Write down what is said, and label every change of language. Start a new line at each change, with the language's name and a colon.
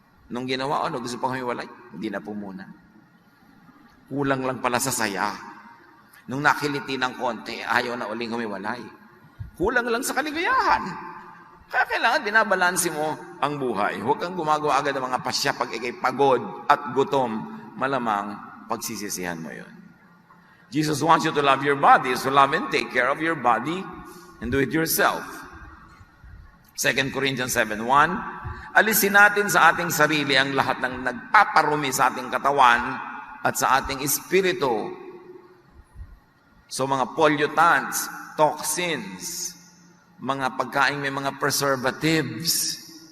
Filipino: Nung ginawa ko, gusto pong hiwalay, hindi na po muna. Kulang lang pala sa saya. Nung nakiliti ng konti, ayaw na uling humiwalay. Kulang lang sa kaligayahan. Kaya kailangan binabalansi mo ang buhay. Huwag kang gumagawa agad ng mga pasya pag ikay pagod at gutom. Malamang pagsisisihan mo yun.
English: Jesus wants you to love your body, so love and take care of your body and do it yourself.
Filipino: 2 Corinthians 7:1, alisin natin sa ating sarili ang lahat ng nagpaparumi sa ating katawan at sa ating espiritu. So mga pollutants, toxins, mga pagkain may mga preservatives.